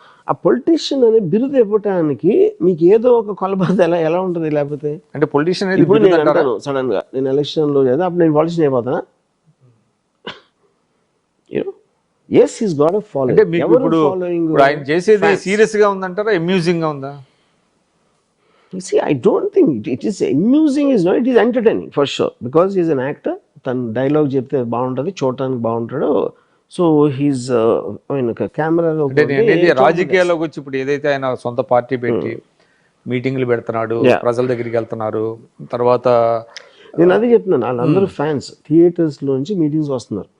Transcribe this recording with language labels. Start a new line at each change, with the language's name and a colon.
Telugu: ఆ పొలిటీషియన్ అనే బిరుదు ఇవ్వటానికి మీకు ఏదో ఒక కొలబద్ద ఎలా ఉంటుంది? లేకపోతే అంటే పొలిటీషియన్ ఇప్పుడు నేను అంటాను సడన్ గా నేను ఎలక్షన్ లో లేదా అప్పుడు నేను politician అయిపోతానా?
English: Yes, he's got a following.
Telugu: అంటే మీకు ఇప్పుడు ఆయన చేసేది సీరియస్ గా ఉందంటారా, అమ్యూజింగ్ గా ఉందా?
English: See, I don't think it is amusing, is not, it is entertaining for sure because he is an actor.
Telugu: తన డైలాగ్ చెప్తే బాగుంటుంది, చూడటానికి బాగుంటాడు.
English: so he's కెమెరాలో
Telugu: రాజకీయాల్లోకి వచ్చి ఇప్పుడు ఏదైతే ఆయన సొంత పార్టీ పెట్టి మీటింగ్లు పెడుతున్నాడు, ప్రజల దగ్గరికి వెళ్తున్నారు, తర్వాత నేను అదే చెప్తున్నాను, వాళ్ళందరూ ఫ్యాన్స్ థియేటర్స్ లోంచి మీటింగ్స్ వస్తున్నారు.